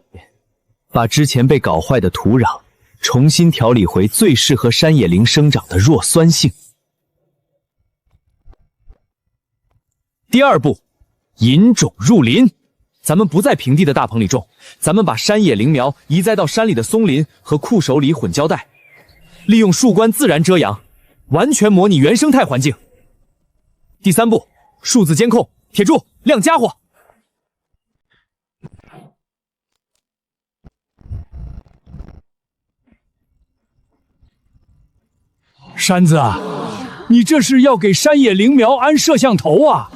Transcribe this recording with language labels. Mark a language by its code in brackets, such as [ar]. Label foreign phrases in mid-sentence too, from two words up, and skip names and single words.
[zh] 把之前被搞壞的土壤重新調理回最適合山野羚生長的弱酸性。第二步，引種入林。咱們不在平地的大棚裡種，咱們把山野羚苗移栽到山裡的松林和酷手裡混交帶，利用樹冠自然遮陽，完全模擬原生態環境。第三步，數字監控，鐵柱亮家伙。山子啊，你這是要給山野羚苗安攝像頭啊？